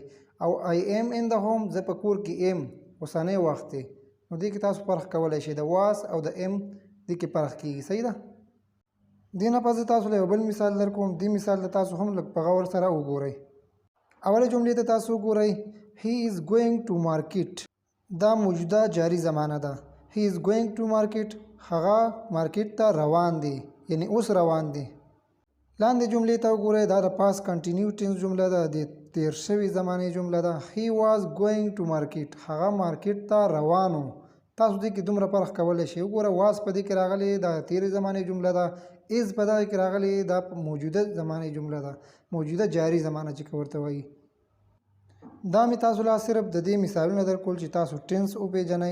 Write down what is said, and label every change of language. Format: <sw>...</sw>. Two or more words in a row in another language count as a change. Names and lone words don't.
<ps>او</ps> <en>I am in the home</en> <ps>زه په کور کې یم اوسنی وخت دی. نو دې کې تاسو فرق کولی شئ د واس او د ام دې کې فرق کېږي. صحیح ده؟ دې نه پس تاسو له بل مثال در کوم. دې مثال ته تاسو هم لږ په غور سره وګورئ. اوله جملې ته تاسو وګورئ.</ps> <en>he is going to market.</en> <ps>دا موجوده جاری زمانه ده.</ps> <en>he is going to market.</en> <ps>هغه مارکیټ ته روان دی، یعنی اوس روان دی. لاندې جملې ته وګورئ. دا د</ps> <en>past continuous tense</en> <ps>جمله ده، د تیر شوي زمانې جمله ده.</ps> <en>he was going to market.</en> <ps>هغه مارکیټ ته روانو. تاسو دې کې دومره فرق کولی شئ. وګوره واز په دې کې راغلی دا تیرې زمانې جمله ده، از په دغه کې راغلی دا موجوده زمانې جمله ده، موجوده جاری زمانه چې ورته وایي. دا مې تاسو لا صرف د دې مثالونه درکول چې تاسو ټینس وپېژنئ.</ps>